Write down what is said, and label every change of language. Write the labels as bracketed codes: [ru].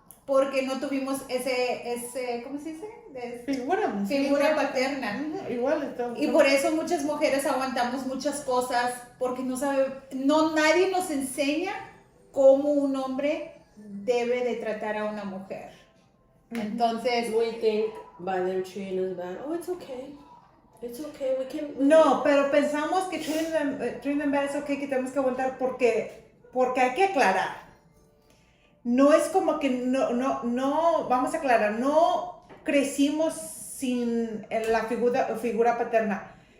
[es] Porque no tuvimos ese ¿cómo se dice? Figura paterna. Igual está. Y por eso muchas mujeres aguantamos muchas cosas porque nadie nos enseña cómo un hombre debe de tratar a una mujer. Entonces, [en] We think by them treating us bad, oh, it's okay. It's okay, we can... [es] No, pero pensamos que [en] treating them bad [es] es okay, que tenemos que aguantar porque hay que aclarar. No es como que no, vamos a aclarar, no crecimos sin la figura paterna.